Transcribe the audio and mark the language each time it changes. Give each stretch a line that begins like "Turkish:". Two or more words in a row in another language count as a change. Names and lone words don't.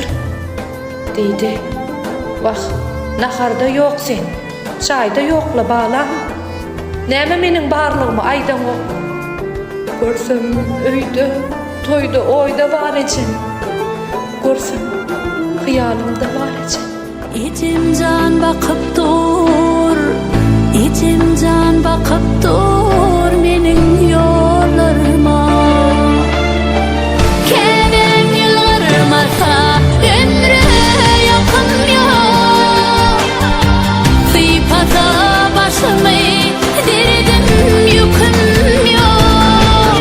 Turkmen: Diýdi. Wah, naharda yok sen. Çaýda ýokla balam. Näme meniň barlygymy aýdan ok? Görsem öýde, toyda oýda bar ejem. Görsem hyýalymda bar ejem.
Turkish: İçim can bakıp dur, içim can bakıp dur
Turkmen: meniň ýollarıma. Käbäm ýylgyrmasa ömre ýakyn ýok. Sypasa başymy derdim ýüküm ýok.